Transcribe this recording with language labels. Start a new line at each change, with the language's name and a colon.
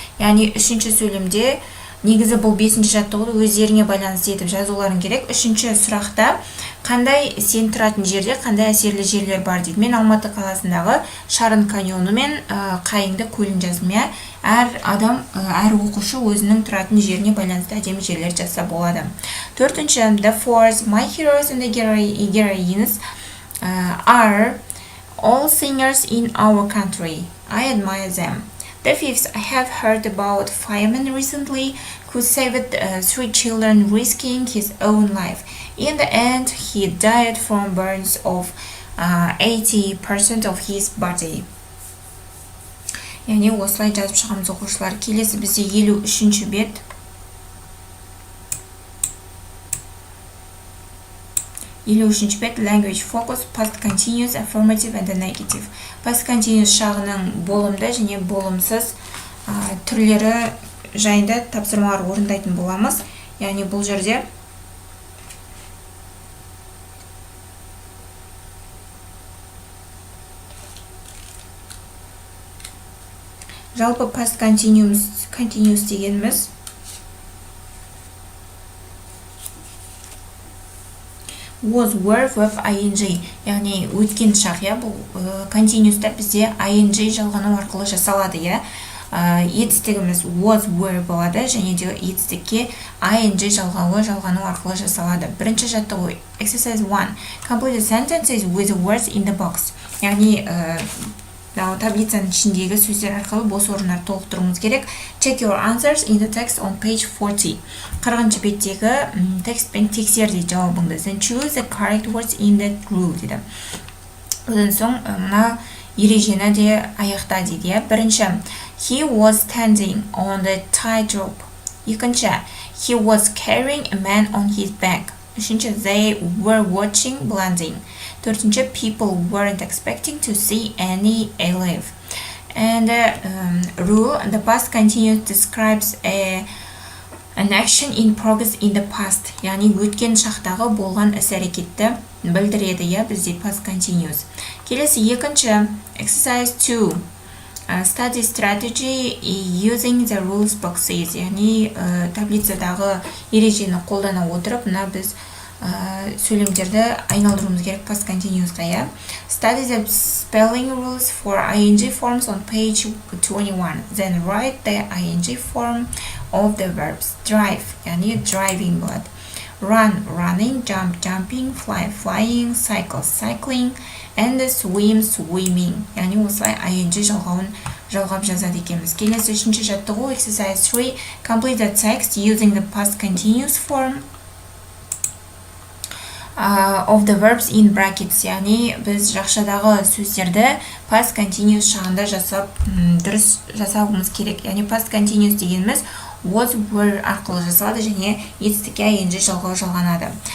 Kazakh: Яғни үшінші сөйлемде негізі бұл бесінші жаттығуды өздеріңе байланысты етіп жазуларың керек. Үшінші сұрақта қандай сен тұратын жерде қандай әсерлі жерлер бар дейді. Мен Алматы қаласындағы Шарын каньоны мен Қайыңды көлін жаздым. Әр адам, әр оқушы өзінің тұратын жеріне байланысты әдемі жерлер жазса болады. Төртінші,
English: the fourth, my heroes and the heroines are all singers in our country. I admire them. The fifth, I have heard about fireman recently who saved 3 children risking his own life. In the end, he died from burns of 80% of his body.
Kazakh: Яғни осылай жазып шығамыз оқушылар. Келесі бізде 53-ші бет. 53-ші бет,
English: language focus, past continuous, affirmative and negative.
Kazakh: Past continuous шағының болымды және болымсыз түрлері жайында тапсырмалар орындайтын боламыз. Яғни бұл жерде жалпы past continuous дегеніміз was, were, with ing. Яғни өткен шақ, бұл continuous'та бізде ing жалғану арқылы жасалады, етістігіміз was, were болады, және де етістікке ing жалғану арқылы жасалады. Бірінші жаттығу
English: exercise 1. Complete the sentences with the words in the box.
Kazakh: Яғни таблицаның ішіндегі сөздер арқылы бос орындар толықтыруымыз керек.
English: Check your answers in the text on page 40.
Kazakh: 40-шы беттегі текстпен тексер дейді жауабыңды.
English: Then choose the correct words in that rule
Kazakh: дейді. Одан соң мына ережені де аяқта дейді.
English: Бірінші, he was standing on the tightrope. Екінші, he was carrying a man on his back.
Kazakh: Үшінші,
English: they were watching blending.
Kazakh: Төртінші,
English: people weren't expecting to see any alien. And rule, the past continuous describes an action in progress in the past.
Kazakh: Яғни өткен шақтағы болған іс-әрекетті білдіреді, бізде past continuous. Келесі екінші,
English: exercise 2. Study strategy using the rules boxes.
Kazakh: Яғни таблицадағы ережені қолдана отырып, біз сөйлемдерді айналдыруымыз керек past continuous'қа.
English: Study the spelling rules for ing forms on page 21. Then write the ing form of the verbs. Drive,
Kazakh: яғни
English: driving болады. Run, running, jump, jumping, fly, flying, cycle, cycling, and swim, swimming.
Kazakh: Яғни осылай ing жалғап жазады екенбіз. Келесі үшінші жаттығу
English: exercise 3. Complete the text using the past continuous form of the verbs in brackets.
Kazakh: Яғни біз жақшадағы сөздерді past continuous шағында дұрыс жасауымыз керек. Яғни past continuous дегеніміз was, were арқылы жасалады және етістікке ing жалғанады.